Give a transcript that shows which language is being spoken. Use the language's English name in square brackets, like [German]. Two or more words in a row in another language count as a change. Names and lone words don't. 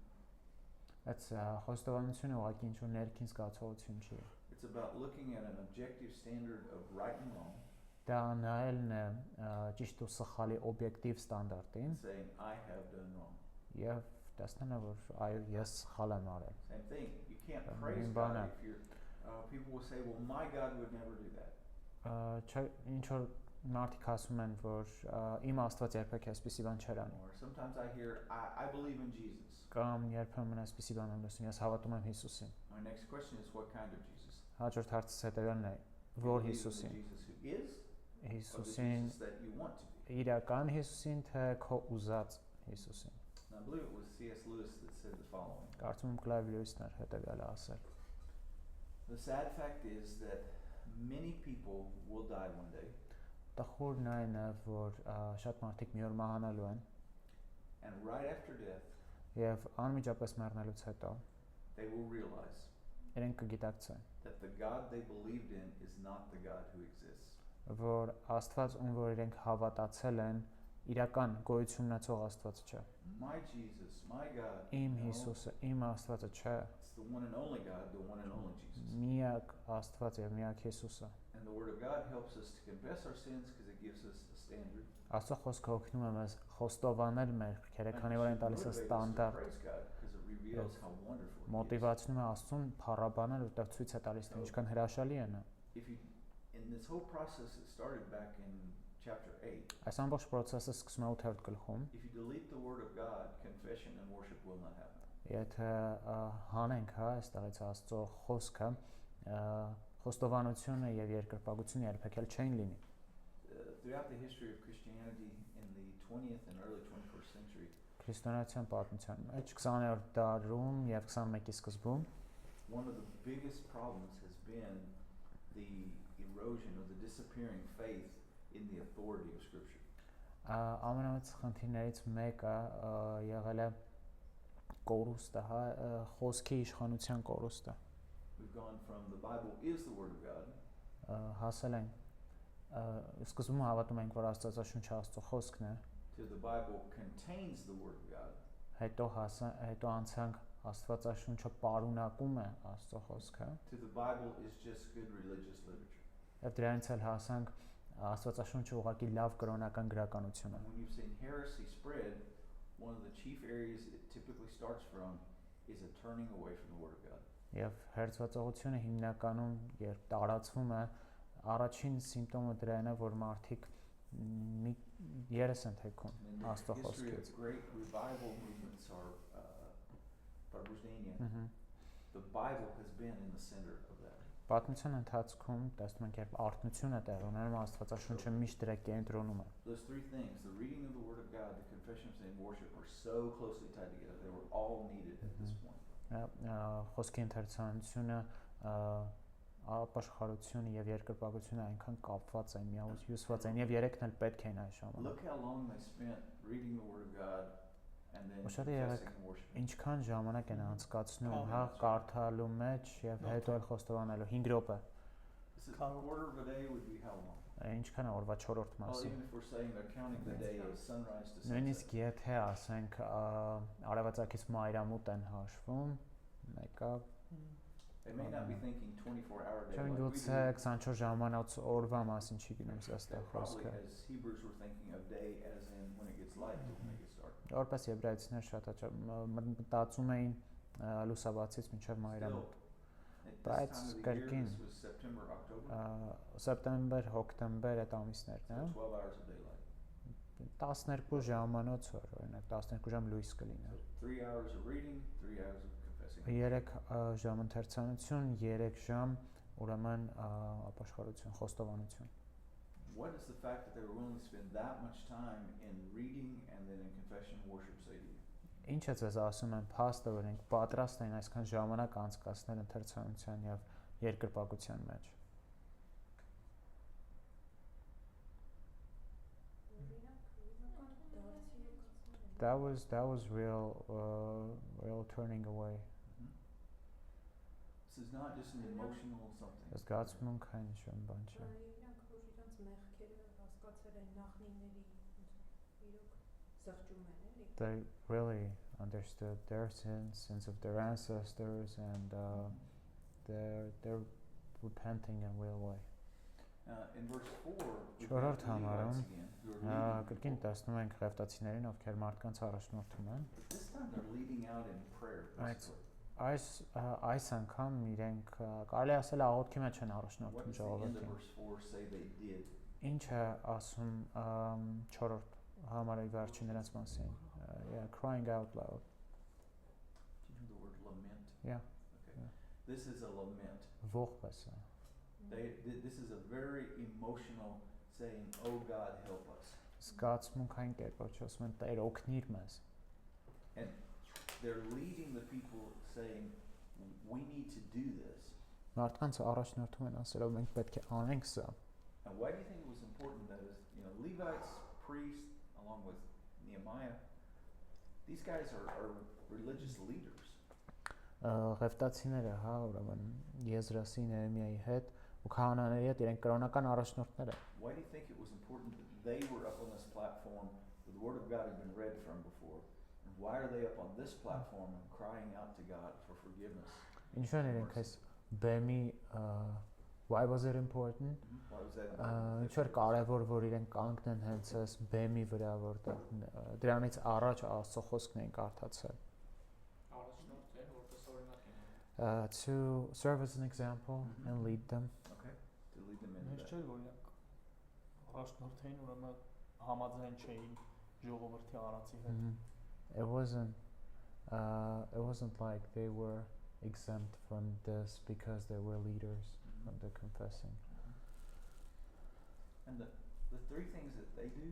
[Armenian] Այդ խոստովանությունը ուղղակի ինչ-որ ներքին զգացողություն չի։ [English] It's about looking at an objective standard of right and wrong. [Armenian] Դա նայելն է ճիշտ ու սխալի օբյեկտիվ ստանդարտին [English] Saying I have done wrong. [Armenian] եւ տեսնելը որ այո ես սխալ եմ արել։ [English] Same thing. You can't praise God if you're people will say, well, my God would never do that. [Armenian] Ինչ որ մարդիկ ասում են, որ իմ Աստված երբեք այսպիսի բան չէր անի։ [English] Or sometimes I hear, I believe in Jesus. [Armenian] Կամ երբեմն այսպիսի բան եմ լսում, ես հավատում եմ Հիսուսին։ [English] My next question is, what kind of Jesus? [Armenian] Հաջորդ հարցս հետևյալն է, որ Հիսուսին։ [English] Jesus who is, [Armenian] Հիսուսին [English] or the Jesus that you want to be. [Armenian] իրական Հիսուսին, թե քո ուզած Հիսուսին։ [English] And I believe it was C.S. Lewis that said the following. [Armenian] Կարծում եմ Clive Lewis-ն էր հետևյալը ասել։ [English] The sad fact is that many people will die one day. [Armenian] Տխուրն այն է, որ շատ մարդիկ մի օր մահանալու են [English] And right after death, [Armenian] եւ անմիջապես մեռնելուց հետո [English] they will realize [Armenian] իրենք կգիտակցեն, [English] that the God they believed in is not the God who exists. [Armenian] որ Աստված, ում որ իրենք հավատացել են, իրական գոյություն ունեցող Աստված չէ։ [English] My Jesus, my God. [Armenian] Իմ no, Հիսուսը, իմ Աստվածը չէ, [English] it's the one and only God, the one and only Jesus. [Armenian] միակ Աստված եւ միակ Հիսուսը։ [English] And the Word of God helps us to confess our sins because it gives us a standard. [Armenian] Աստծո խոսքը օգնում է մեզ խոստովանել մեր քերը, քանի որ այն տալիս է ստանդարտ, [English] Praise God because it reveals how wonderful He is. [Armenian] մոտիվացնում է Աստծուն փառաբանել, որտեղ ցույց է տալիս, թե ինչքան հրաշալի է նա։ [English] If you, in this whole process, it started back in chapter 8. [Armenian] Այս ամբողջ process-ը սկսում է 8-րդ գլխում։ [English] If you delete the Word of God, confession and worship will not happen. [Armenian] Եթե հանենք, հա, այստեղից Աստծո խոսքը, խոստովանությունը եւ երկրպագությունը երբեք էլ չեն լինի։ [English] Throughout the history of Christianity in the 20th and early 21st century, [Armenian] Քրիստոնեության պատմության մեջ 20-րդ դարում եւ 21-ի սկզբում [English] one of the biggest problems has been the erosion or the disappearing faith in the authority of Scripture. [Armenian] ամենամեծ խնդիրներից մեկը եղել է կորուստը, հա, խոսքի իշխանության կորուստը։ [English] We've gone from the Bible is the Word of God [Armenian] Հասել ենք սկզբում հավատում ենք, որ Աստվածաշունչը Աստծո խոսքն է, [English] to the Bible contains the Word of God. [Armenian] հետո անցանք Աստվածաշունչը պարունակում է Աստծո խոսքը, [English] To the Bible is just good religious literature. [Armenian] եւ դրանից էլ հասանք Աստվածաշունչը ուղղակի լավ կրոնական գրականություն է։ [English] And when you've seen heresy spread, one of the chief areas it typically starts from is a turning away from the Word of God. [Armenian] Եվ հերձվածողությունը հիմնականում երբ տարածվում է, առաջին սիմպտոմը դրան է, որ մարդիկ երես են թեքում [English] And in the [Armenian] Աստծո [English] history [Armenian] խոսքից։ [English] of great revival movements are Pробуждение, the Bible has been in the center of that. [Armenian] Պատմության ընթացքում տեսնում ենք, երբ արթնություն է տեղի ունենում, Աստվածաշունչը միշտ դրա կենտրոնում է։ [English] Those three things, the reading of the Word of God, the confession of sin, and worship, were so closely tied together. They were all needed at this point. [Armenian] Խոսքի ընթերցանությունը, ապաշխարությունը եւ երկրպագությունը այնքան կապված են, հյուսված են եւ երեքն էլ պետք են այս ժամանակ։ [English] Look how long they spent reading the Word of God and then [Armenian] Ուշադրի [English] confessing [Armenian] եղեք, [English] and worshiping. [Armenian] ինչքան ժամանակ են անցկացնում, հա, կարդալու մեջ եւ հետո էլ խոստովանելու 5 րոպե։ [English] This is a quarter of a day would be how long? [Armenian] Ինչքան է օրվա 4-րդ [English] Well, [Armenian] մասը։ [English] even if we're saying they're counting the day as sunrise to sunset. [Armenian] Նույնիսկ եթե ասենք արևածագից մայրամուտ են հաշվում, մեկը [English] They may not be thinking 24-hour day [Armenian] Չեն [English] like we [Armenian] գուցե [English] do. [Armenian] 24 ժամանակ օրվա մասին չի գնում սաստա [English] They probably, [Armenian] խոսքը։ [English] as Hebrews were thinking of day as in when it gets light to when it gets dark. [Armenian] Որպես եբրայեցիներ շատ հաճախ մտածում էին լուսաբացից մինչև մայրամուտ։ [English] At [Armenian] Բայց [English] this time of the year, [Armenian] կրկին, [English] this was September, October, [Armenian] սեպտեմբեր, հոկտեմբեր այդ ամիսներն [English] so [Armenian] է։ [English] 12 hours of daylight. [Armenian] 12 ժամանոց օր, օրինակ 12 ժամ լույս կլինի։ [English] So 3 hours of reading, 3 hours of confessing. [Armenian] 3 ժամ ընթերցանություն, 3 ժամ ուրեմն ապաշխարություն, խոստովանություն։ [English] What does the fact that they were willing to spend that much time in reading and then in confession and worship say to you? [Armenian] Ինչ է ձեզ ասում են փաստը, որ ենք պատրաստ են այսքան ժամանակ անցկացնել ընթերցանության եւ երկրպագության մեջ։ [English] That was real turning away. This is not just an emotional something. [Armenian] Զգացմունքային ինչ-որ բան չէ։ Իրանք որ իրանք մեղքերը հասկացել են նախնիների իրոք զղջում են էլի։ [English] They really understood their sins of their ancestors, and they're repenting in a real way. In verse 4, we [Armenian] Չորրորդ [English] have the [Armenian] համարում, [English] Levites again, who are leading the [Armenian] կրկին [English] people. [Armenian] տեսնում ենք ղևտացիներին, ովքեր մարդկանց առաջնորդում են։ [English] But this time they're leading out in prayer. Right. basically. [Armenian] Այս անգամ իրենք կարելի ասել աղոթքի մեջ են [English] What [Armenian] առաջնորդում [English] does the end of [Armenian] ժողովրդին։ [English] verse 4 say they did? [Armenian] Ինչ է asում 4-րդ համարի վերջին նրանց մասին։ [English] Yeah, crying out loud. Do you know the word lament? Yeah. Okay. Yeah. This is a lament. [Armenian] Ողբես է։ [English] This is a very emotional saying, "Oh God, help us." [Armenian] Զգացմունքային կերպով ասում են Տեր օգնիր մեզ։ [English] And they're leading the people saying, "We need to do this." [Armenian] Մարդկանց առաջնորդում են ասելով մենք պետք է անենք սա։ [English] And why do you think it was important that Levites, priests, along with Nehemiah, these guys are religious leaders. [Armenian] Ղևտացիները, հա, ուրեմն Եզրասի Նեհեմիայի հետ ու քահանաների հետ իրենք կրոնական առաջնորդներ են։ [English] Why do you think it was important that they were up on this platform where the Word of God had been read from before? And why are they up on this platform and crying out to God for forgiveness? [Armenian] Ինչու են իրենք այս բեմի [English] why was it important? Why was that [Armenian] Ինչ որ կարևոր որ իրենք կանգնեն հենց այս բեմի վրա, որտեղ դրանից առաջ Աստծո խոսքն էին կարդացել։ Առաջնորդ է, որպես օրինակ են։ [English] To serve as an example and lead them. Okay, to lead them into [Armenian] Մեծ [English] that. [Armenian] չէր, որ իրանք առաջնորդային ուրեմն համաձայն չէին ժողովրդի արածի հետ։ [English] It wasn't like they were exempt from this because they were leaders from the confessing. And the three things that they do,